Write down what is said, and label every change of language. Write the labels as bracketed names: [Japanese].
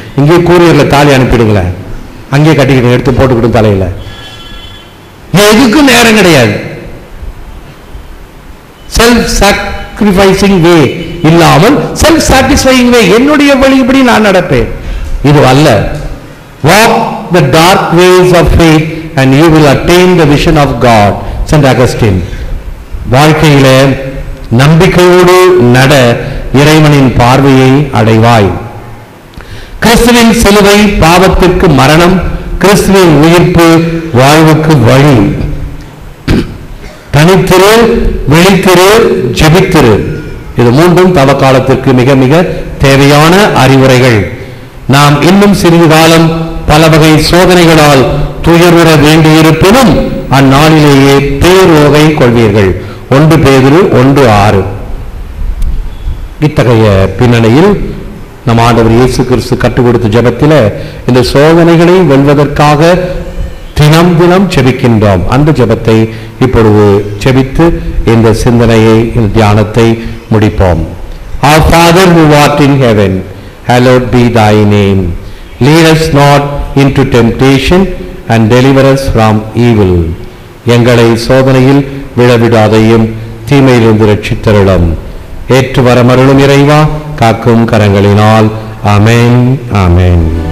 [Tamil] இங்கே கூரியர்ல தாலி அனுப்பிடுங்களேன், அங்கேயே கட்டிக்கிட்டு எடுத்து போட்டுக்கிட்டு தலையில. எதுக்கும் நேரம் கிடையாது. [English] self sacrificing way [Tamil] இல்லாமல் [English] self satisfying way, [Tamil] என்னுடைய வழிபடி நான் நடப்பேன், இது அல்ல. [English] Walk the dark ways of faith and you will attain the vision of God. Saint Augustine. [Tamil] வாழ்க்கையில நம்பிக்கையோடு நட, இறைவனின் பார்வையை அடைவாய். கிறிஸ்துவின் சிலுவை பாவத்திற்கு மரணம், கிறிஸ்துவின் உயிர்ப்பு வாழ்வுக்கு வழி. தனித்திரு, விழித்திரு, ஜெபித்திரு, இது மூன்றும் தவ காலத்திற்கு மிக மிக தேவையான அறிவுரைகள். நாம் இன்னும் சிறிது காலம் பல வகை சோதனைகளால் துயருற வேண்டியிருப்பினும் அந்நாளிலேயே பேரோகை கொள்வீர்கள். 1 பேதுரு 1:6. இத்தகைய பின்னணியில் நம் ஆண்டவர் இயேசு கிறிஸ்து கற்றுக் கொடுத்த ஜெபத்தில் இந்த சோதனைகளை வெல்வதற்காக தினம் தினம் ஜெபிக்கின்றோம். அந்த ஜெபத்தை இப்பொழுது ஜெபித்து இந்த சிந்தனையை, இந்த தியானத்தை முடிப்போம். [English] Our Father who art in heaven, hallowed be thy name. Lead us not into temptation and deliver us from evil. [Tamil] எங்களை சோதனையில் விழவிடாதையும் தீமையிலிருந்து ரட்சித்தருளும். ஏற்று வரமருளும் இறைவா, காக்கும் கரங்களினால். ஆமென், ஆமென்.